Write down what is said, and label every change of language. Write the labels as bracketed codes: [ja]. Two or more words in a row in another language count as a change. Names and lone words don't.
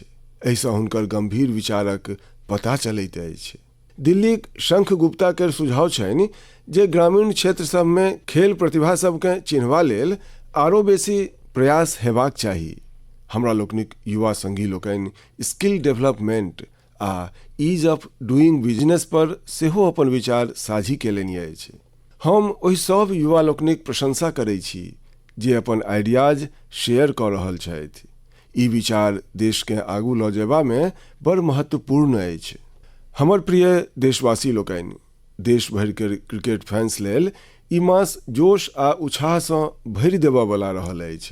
[mai] एहिसँ हुनकर गंभीर विचारक पता चलैत अछि। दिल्लीक शंख गुप्ता केर सुझाव छनि जे ग्रामीण क्षेत्र सबमे खेल प्रतिभा सबकेँ चिन्हबा लेल आरो बेसी प्रयास हेबाक चाही। हमरा लोकनिक युवा संगी लोकनि [en] skill development [mai] आ [en] ease of doing business [mai] पर सेहो अपन विचार साझी केलनि अछि। हम ओहि सब युवा लोकनिक प्रशंसा करैत छी जे अपन [en] ideas share [mai] कऽ रहल छथि। ई विचार देशकेँ आगू लऽ जेबामे बड़ महत्वपूर्ण अछि। हमर प्रिय देशवासी लोकनि, देश भरि के [en] cricket fans [mai] लेल ई मास जोश आ उत्साहसँ भरि देबयवला रहल अछि।